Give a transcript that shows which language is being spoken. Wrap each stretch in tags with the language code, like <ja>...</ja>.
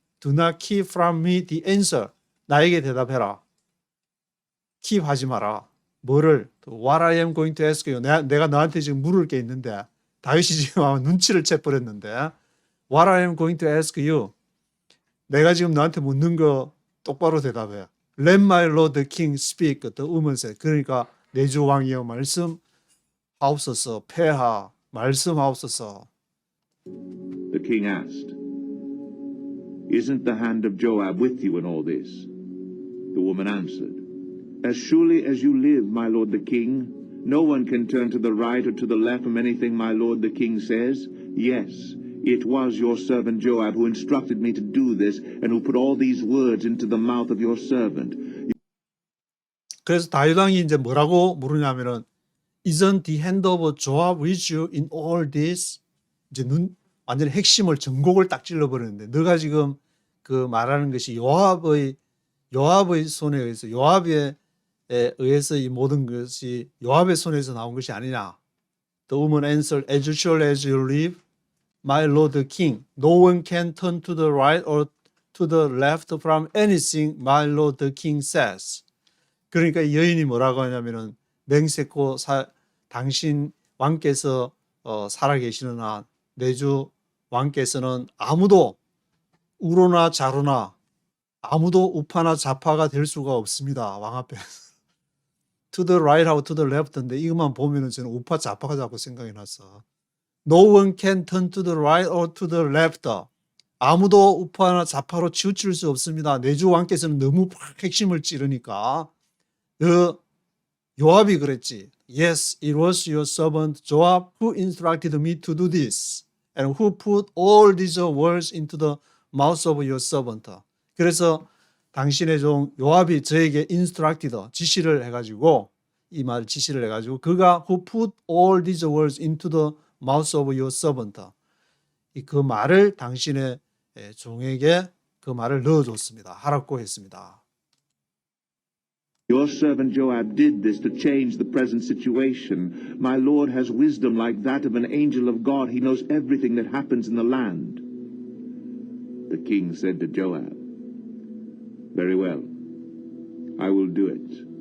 <en>Do not keep from me the answer.</en> <ko>나에게 대답해라. keep 하지 마라. 뭐를?</ko> <en>What I am going to ask you.</en> <ko>내가 너한테 지금 물을 게 있는데, 다윗이 지금 아마 눈치를 채버렸는데,</ko> <en>What I am going to ask you.</en> <ko>내가 지금 너한테 묻는 거 똑바로 대답해.</ko> <en>Let my lord the king speak. the woman said.</en> <ko>그러니까 내주 왕이여 말씀하옵소서. 폐하 말씀하옵소서.</ko> <en>The king asked, Isn't the hand of Joab with you in all this? The woman answered, As surely as you live, my lord the king, no one can turn to the right or to the left from anything my lord the king says. Yes, it was your servant Joab who instructed me to do this and who put all these words into the mouth of your servant.</en> <ko>그래서 다윗 왕이 이제 뭐라고 물으냐면은</ko> <en>Isn't the hand of Joab with you in all this?</en> <ko>이제 완전히 핵심을 전곡을 딱 찔러버리는데, 너가 지금 그 말하는 것이 요압의 손에 의해서, 요압에 의해서 이 모든 것이 요압의 손에서 나온 것이 아니냐.</ko> <en>The woman answered, As surely as you live, my lord the king, no one can turn to the right or to the left from anything my lord the king says.</en> <ko>그러니까 이 여인이 뭐라고 하냐면은 맹세코 당신 왕께서 살아계시는 한 내주 왕께서는 아무도 우로나 좌로나 아무도 우파나 좌파가 될 수가 없습니다. 왕 앞에.</ko> <en>To the right</en> <ko>하고</ko> <en>to the left</en> <ko>인데 이것만 보면은 저는 우파 좌파가 자꾸 생각이 났어.</ko> <en>No one can turn to the right or to the left.</en> <ko>아무도 우파나 좌파로 치우칠 수 없습니다. 내주 왕께서는 너무 핵심을 찌르니까 요압이 그랬지.</ko> <en>Yes, it was your servant Joab who instructed me to do this and who put all these words into the mouth of your servant.</en> <ko>그래서 당신의 종 요압이 저에게 instructed 지시를 해가지고 이 말 지시를 해가지고 그가</ko> <en>who put all these words into the mouth of your servant.</en> <ko>그 말을 당신의 종에게 그 말을 넣어줬습니다. 하라고 했습니다.</ko> <en>Your servant Joab did this to change the present situation. My Lord has wisdom like that of an angel of God. He knows everything that happens in the land. The king said to Joab, Very well, I will do it.</en>